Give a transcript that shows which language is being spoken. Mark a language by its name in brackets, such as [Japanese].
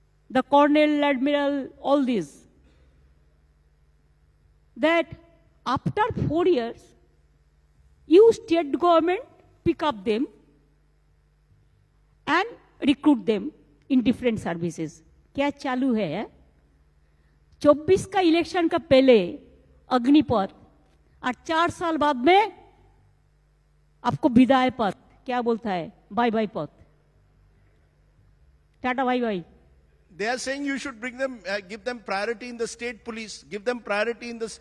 [English] The Colonel, Admiral, all these. That after 4 years, you state government pick up them and recruit them in different services. [Hindi] क्या चालू है? 24 का election का पहले अग्निपथ और 4 साल बाद में आपको विदाई पथ, क्या बोलता है? बाय बाय पथ, tata bye bye. [English] They are saying you should bring them, give them priority in the state police, give them priority in this.